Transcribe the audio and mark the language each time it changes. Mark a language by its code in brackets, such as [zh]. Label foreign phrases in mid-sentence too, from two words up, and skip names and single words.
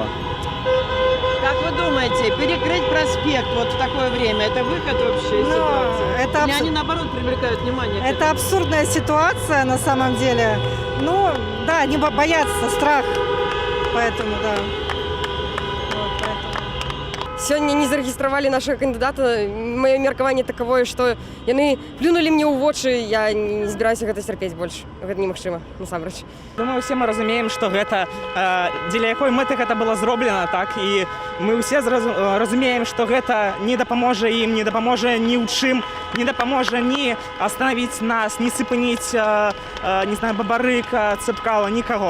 [ru] Как вы думаете, перекрыть проспект вот в такое время, это выход вообще из ситуации? Или они наоборот привлекают внимание? Это абсурдная ситуация на самом деле. Ну, да, они боятся, страх. Поэтому, да. Вот, поэтому. [be] сёння не зарэгістравалі нашага кандыдата, маё меркаванне такавое, што яны плюнулі мне ў вочы, я не збіраюся гэта цярпець больш. Гэта немагчыма, насамрэч. Думаю, усе мы разумеем, што гэта дзеля якой мэты гэта было зроблена, так, і мы ўсе разумеем, што гэта не дапаможа ім, не дапаможа ні ў чым, не дапаможа ні остановіць нас, ні сыпыніць, не знаю, Бабарыка, Цэпкала, нікаго.